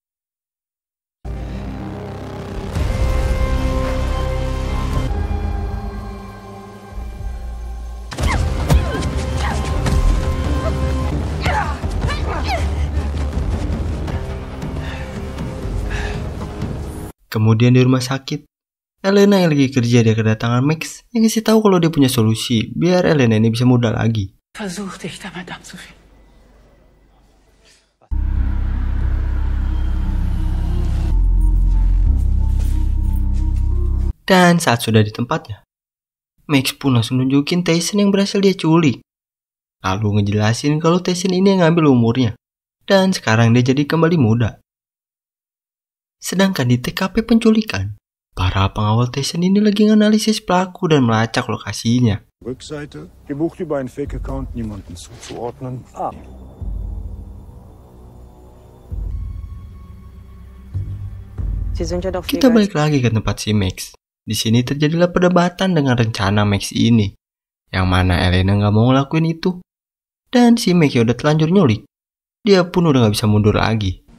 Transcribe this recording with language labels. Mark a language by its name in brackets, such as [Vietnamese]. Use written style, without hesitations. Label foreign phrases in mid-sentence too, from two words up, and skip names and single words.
[Indonesian] Kemudian di rumah sakit, Elena yang lagi kerja dia kedatangan Max yang ngasih tahu kalau dia punya solusi biar Elena ini bisa muda lagi. [German] Versuch dich damit abzufinden. [Indonesian] Dan saat sudah di tempatnya, Max pun langsung nunjukin Tyson yang berhasil dia culik. Lalu ngejelasin kalau Tyson ini yang ngambil umurnya. Dan sekarang dia jadi kembali muda. Sedangkan di TKP penculikan, para pengawal Tyson ini lagi nganalisis pelaku dan melacak lokasinya. [German] Rückseite, gebucht über einen Fake-Account, niemanden zuzuordnen. [Indonesian] Kita balik lagi ke tempat si Max. Di sini terjadilah perdebatan dengan rencana Max ini, yang mana Elena nggak mau ngelakuin itu. Dan si Max udah telanjur nyulik. Dia pun udah nggak bisa mundur lagi.